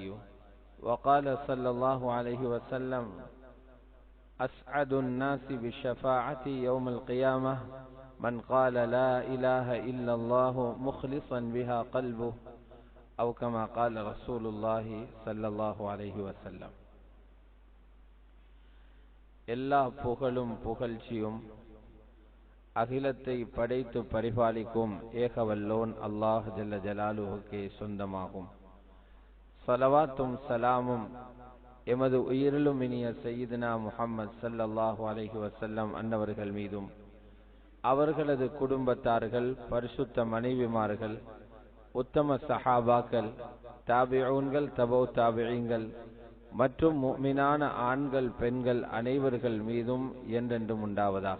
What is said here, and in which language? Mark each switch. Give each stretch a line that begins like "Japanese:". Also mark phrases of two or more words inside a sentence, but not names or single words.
Arabic: وقال صلى الله عليه وسلم أسعد الناس بالشفاعة يوم القيامة من قال لا إله إلا الله مخلصا بها قلبه أو كما قال رسول الله صلى الله عليه وسلم.
Tamil: எல்லா புகழும் புகழ்ச்சியும் அகிலத்தை படைத்து பரிபாலிக்கும் ஏகவல்லோன் அல்லாஹ்
Arabic: جل جلاله
Tamil: சொந்தமாகும். ஸலவாத்தும் ஸலாமும் எமது உயிரிலும் இனிய சய்யிதுனா முஹம்மது
Arabic: صلى الله عليه وسلم
Tamil: அன்னவர்கள் மீதும் அவர்களது குடும்பத்தார்கள், பரிசுத்த மனைவிமார்கள், உத்தம சஹாபாக்கள், தாபிஊன்கள், தபௌ தாபிஈன்கள் மற்றும் முஃமினான ஆண்கள் பெண்கள் அனைவர்கள் மீதும் என்றென்றும் உண்டாவதாக.